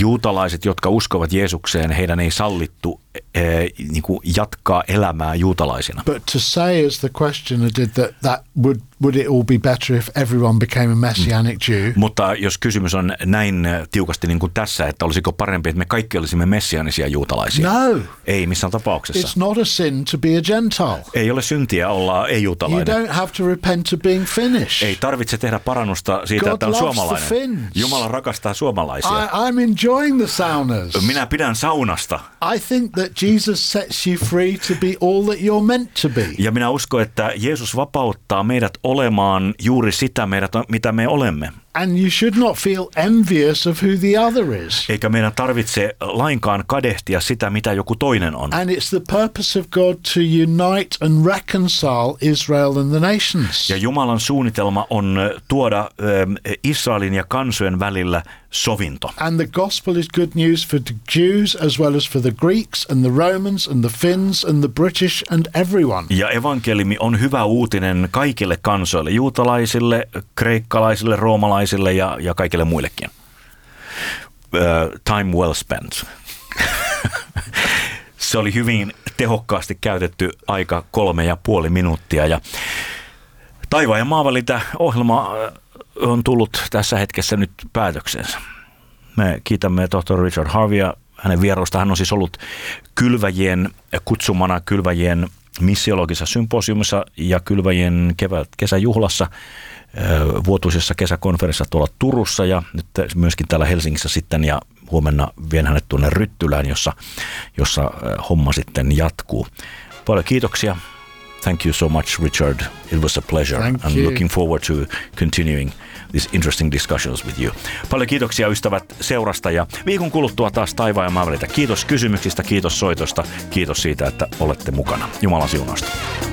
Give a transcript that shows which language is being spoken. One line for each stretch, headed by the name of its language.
Finnish: Juutalaiset, jotka uskovat Jeesukseen, heidän ei sallittu niin kuin jatkaa elämää juutalaisina.
English: But to say as the questioner did that would it all be better if everyone became a messianic Jew?
Finnish: Mutta jos kysymys on näin tiukasti niin kuin tässä, että olisiko parempi, että me kaikki olisimme messianisia juutalaisia? No. Ei missään tapauksessa.
English: It's not a sin to be a Gentile.
Finnish: Ei ole syntiä olla ei-juutalainen.
English: You don't have to repent of being Finnish.
Finnish: Ei tarvitse tehdä parannusta siitä,
English: God
Finnish: että on suomalainen.
English: The Finns.
Finnish: Jumala rakastaa suomalaisia.
English: I'm enjoying the saunas.
Finnish: Minä pidän saunasta.
English: I think that Jesus sets you free to be all that you're meant to be.
Finnish: Ja minä uskon, että Jeesus vapauttaa meidät olemaan juuri sitä meidät, mitä me olemme.
English: And you should not feel envious of who the other is.
Finnish: Eikä meidän tarvitse lainkaan kadehtia sitä, mitä joku toinen on.
English: And it's the purpose of God to unite and reconcile Israel and the nations.
Finnish: Ja Jumalan suunnitelma on tuoda Israelin ja kansojen välillä sovinto.
English: And the gospel is good news for the Jews as well as for the Greeks and the Romans and the Finns and the British and everyone.
Finnish: Ja evankeliumi on hyvä uutinen kaikille kansoille, juutalaisille, kreikkalaisille, roomalaisille ja kaikille muillekin.
English: Time well spent.
Finnish: Se oli hyvin tehokkaasti käytetty aika 3.5 minuuttia. Ja taivaan ja maavälitä ohjelma on tullut tässä hetkessä nyt päätöksensä. Me kiitämme tohtori Richard Harveya hänen vierosta. Hän on siis ollut kylväjien kutsumana kylväjien missiologisessa symposiumissa ja kylväjien kesäjuhlassa, vuotuisessa kesäkonferenssissa tuolla Turussa ja nyt myöskin täällä Helsingissä sitten. Ja huomenna vien hänet tuonne Ryttylään, jossa homma sitten jatkuu. Paljon kiitoksia.
English: Thank you so much, Richard. It was a pleasure. Thank you. Looking forward to continuing these interesting discussions with you.
Finnish: Paljon kiitoksia ystävät seurasta ja viikon kuluttua taas taivaan ja maan välitä. Kiitos kysymyksistä, kiitos soitosta, kiitos siitä, että olette mukana. Jumalan siunausta.